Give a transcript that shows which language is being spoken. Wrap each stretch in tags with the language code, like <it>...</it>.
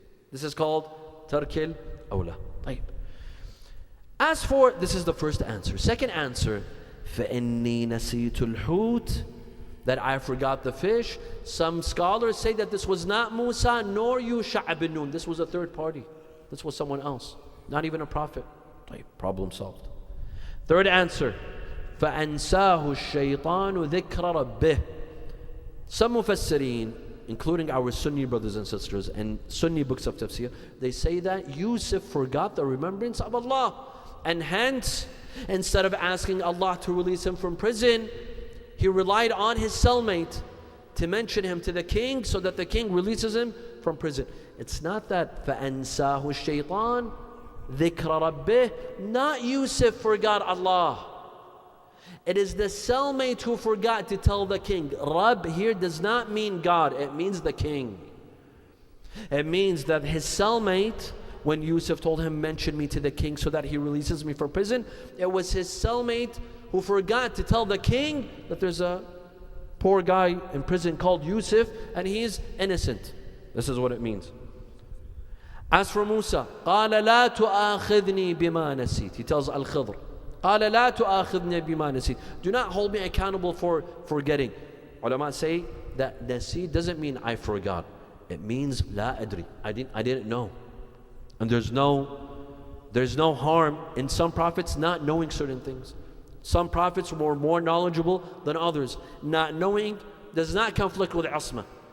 <en>This is called tarkil awla. As for, this is the first answer. Second answer,</en> <ar>فَإِنِّي نَسِيتُ الْحُوتِ,</ar> <en>that I forgot the fish. Some scholars say that this was not Musa nor Yusha ibn Nun. This was a third party. This was someone else, not even a prophet. Problem solved. Third answer,</en> <ar>فَأَنْسَاهُ الشَّيْطَانُ ذِكْرَ رَبِّهِ.</ar> <en>Some mufassirin, including our Sunni brothers and sisters and Sunni books of tafsir, they say that Yusuf forgot the remembrance of Allah. And hence, instead of asking Allah to release him from prison, he relied on his cellmate to mention him to the king so that the king releases him from prison. It's not that</en> <ar>فَأَنْسَاهُ الشَّيْطَانُ ذِكْرَ رَبِّهِ.</ar> <en>Not Yusuf forgot Allah. It is the cellmate who forgot to tell the king. Rabb here does not mean God, it means the king. It means that his cellmate, when Yusuf told him, mention me to the king so that he releases me from prison, it was his cellmate who forgot to tell the king that there's a poor guy in prison called Yusuf and he's innocent. This is what it means. As for Musa,</en> <ar>قَالَ لَا تُؤَاخِذْنِي بِمَا نَسِيتِ.</ar> <en>He tells al-Khidr,</en> <ar>قَالَ لَا تُؤَاخِذْنِي بِمَا نَسِيتِ.</ar> <en>Do not hold me accountable for forgetting. Ulama say that nasi doesn't mean I forgot. It means</en> <ar>la adri.</ar> <en>I didn't know. And there's no harm in some prophets not knowing certain things. Some prophets were more knowledgeable than others. Not knowing does not conflict with asma.</en>